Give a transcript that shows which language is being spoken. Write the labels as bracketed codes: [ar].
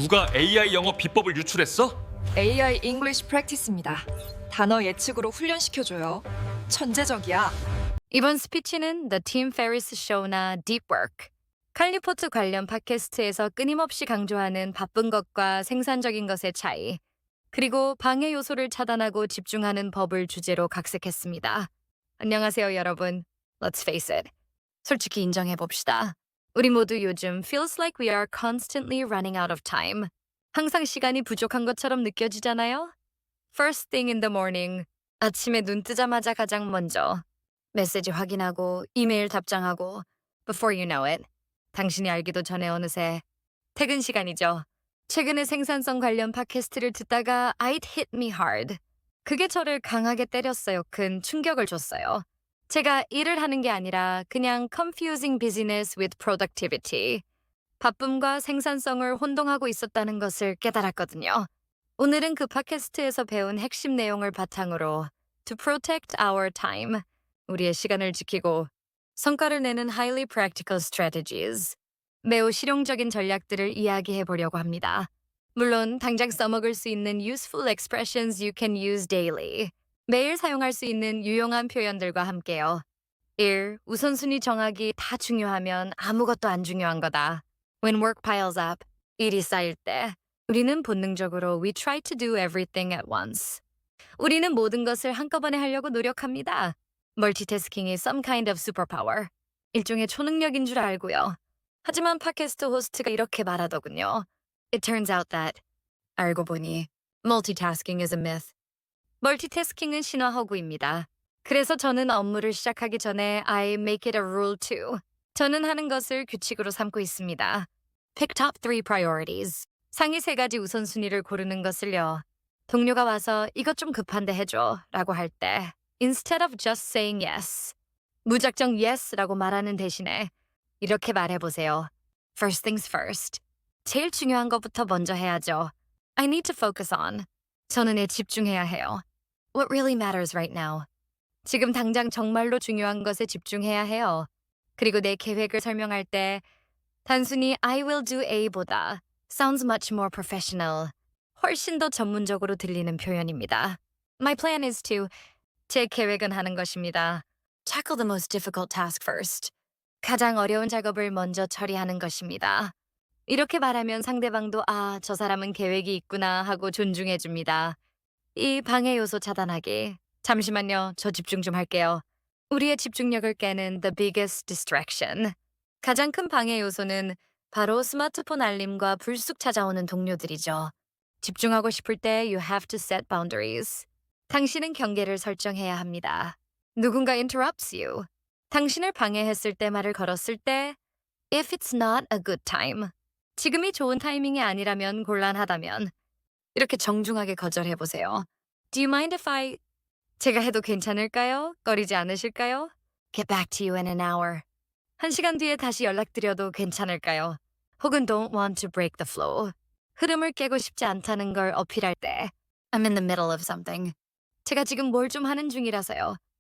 [ko] 누가 AI 영어 비법을 유출했어? [en] AI English Practice입니다. [ko] 단어 예측으로 훈련시켜줘요. 천재적이야. 이번 스피치는 The Tim Ferriss Show나 Deep Work, 칼리포트 관련 팟캐스트에서 끊임없이 강조하는 바쁜 것과 생산적인 것의 차이, 그리고 방해 요소를 차단하고 집중하는 법을 주제로 각색했습니다. 안녕하세요, 여러분. [en] Let's face it. [ko] 솔직히 인정해봅시다. 우리 모두 요즘 [en] feels like we are constantly running out of time. [ko] 항상 시간이 부족한 것처럼 느껴지잖아요? [en] First thing in the morning. [ko] 아침에 눈 뜨자마자 가장 먼저 메시지 확인하고 이메일 답장하고 [en] before you know it. [ko] 당신이 알기도 전에 어느새 퇴근 시간이죠. 최근에 생산성 관련 팟캐스트를 듣다가 [en] It hit me hard. [ko] 그게 저를 강하게 때렸어요. 큰 충격을 줬어요. 제가 일을 하는 게 아니라 그냥 [en] confusing business with productivity. [ko] 바쁨과 생산성을 혼동하고 있었다는 것을 깨달았거든요. 오늘은 그 팟캐스트에서 배운 핵심 내용을 바탕으로 [en] to protect our time, [ko] 우리의 시간을 지키고 성과를 내는 [en] highly practical strategies, [ko] 매우 실용적인 전략들을 이야기해 보려고 합니다. 물론 당장 써먹을 수 있는 [en] useful expressions you can use daily, [ko] 매일 사용할 수 있는 유용한 표현들과 함께요. 1. 우선순위 정하기 다 중요하면 아무것도 안 중요한 거다. [en] When work piles up, [ko] 일이 쌓일 때 우리는 본능적으로 [en] we try to do everything at once. [ko] 우리는 모든 것을 한꺼번에 하려고 노력합니다. 멀티태스킹이 [en] some kind of superpower. [ko] 일종의 초능력인 줄 알고요. 하지만 팟캐스트 호스트가 이렇게 말하더군요. [en] It turns out that [ko] 알고 보니 [en] multitasking is a myth. [ko] 멀티태스킹은 신화허구입니다. 그래서 저는 업무를 시작하기 전에 [en] I make it a rule too. [ko] 저는 하는 것을 규칙으로 삼고 있습니다. [en] Pick top 3 priorities. [ko] 상위 3가지 우선순위를 고르는 것을요. 동료가 와서 이것 좀 급한데 해줘 라고 할 때 [en] instead of just saying yes, [ko] 무작정 yes라고 말하는 대신에 이렇게 말해보세요. [en] First things first. [ko] 제일 중요한 것부터 먼저 해야죠. [en] I need to focus on. [ko] 저는 집중해야 해요. [en] What really matters right now. [ko] 지금 당장 정말로 중요한 것에 집중해야 해요. 그리고 내 계획을 설명할 때 단순히 [en] I will do A보다 sounds much more professional. [ko] 훨씬 더 전문적으로 들리는 표현입니다. [en] My plan is to [ko] 제 계획은 하는 것입니다. [en] Tackle the most difficult task first. [ko] 가장 어려운 작업을 먼저 처리하는 것입니다. 이렇게 말하면 상대방도 아, 저 사람은 계획이 있구나 하고 존중해 줍니다. 이 방해 요소 차단하기. 잠시만요. 저 집중 좀 할게요. 우리의 집중력을 깨는 [en] the biggest distraction. [ko] 가장 큰 방해 요소는 바로 스마트폰 알림과 불쑥 찾아오는 동료들이죠. 집중하고 싶을 때 [en] you have to set boundaries. [ko] 당신은 경계를 설정해야 합니다. 누군가 [en] interrupts you. [ko] 당신을 방해했을 때 말을 걸었을 때 [en] if it's not a good time. [ko] 지금이 좋은 타이밍이 아니라면 곤란하다면 이렇게 정중하게 거절해보세요. [en] Do you mind if I... [ko] 제가 해도 괜찮을까요? 꺼리지 않으실까요? [en] Get back to you in an hour. [ko] 1시간 뒤에 다시 연락드려도 괜찮을까요? 혹은 [en] don't want to break the flow. [ko] 흐름을 깨고 싶지 않다는 걸 어필할 때 [en] I'm in the middle of something. [ko] 제가 지금 뭘 좀 하는 중이라서요.